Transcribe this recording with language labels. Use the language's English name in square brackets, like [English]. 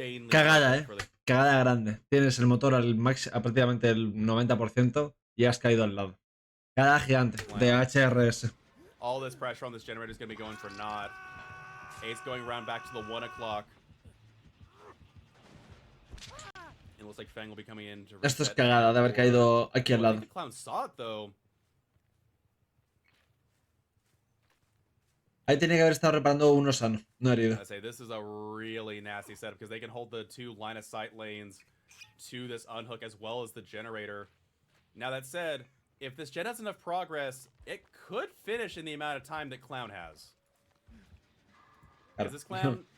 [Spanish] Cagada, Cagada grande. Tienes el motor al a prácticamente el 90% y has caído al lado. Cagada gigante de HRS. [English] All this pressure on this generator is going to be going for naught. Ace going around back to the 1 o'clock. It looks like Fang will be coming in to. [Spanish] Esto es cagada de haber caído aquí al lado. [English] The clown saw it though. [Spanish] Ahí tenía que haber estado reparando uno sano, no herido. [English] I say this is a really nasty setup because they can hold the 2 line of sight lanes to this unhook as well as the generator. Now that said, if this gen has enough progress, it could finish in the amount of time that Clown has. Is this Clown?